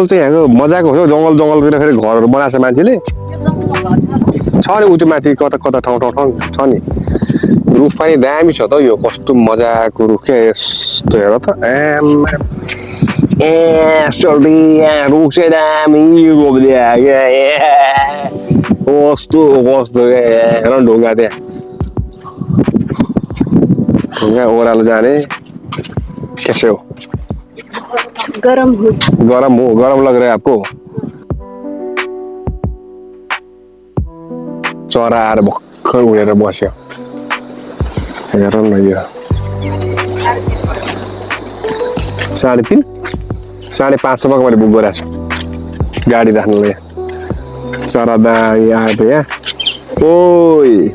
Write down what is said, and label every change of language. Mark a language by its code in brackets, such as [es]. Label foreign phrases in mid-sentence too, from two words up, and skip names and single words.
[ne] चाहिँ यहाँको मजाको हो जङ्गलतिर फेरि घरहरू बनाएको छ मान्छेले छ नि उ त्यो माथि कता कता ठाउँ छ नि रुख पनि दामी छ त यो कस्तो मजाको रुख क्या यस्तो हेर त रुख चाहिँ दामी रोपिदियो कस्तो कस्तो हेर ढुङ्गा त्यहाँ ढुङ्गा ओह्रालो जाने कैसे हो गरम हो [hi] गरम लग रहा है आपको [ne] चरा आएर भर्खर उडेर बस्यो हेर न यो 3.5 550 मैले बुक गरेको छु गाडी राख्नुलाई चरा दाइ आयो त यहाँ ओइ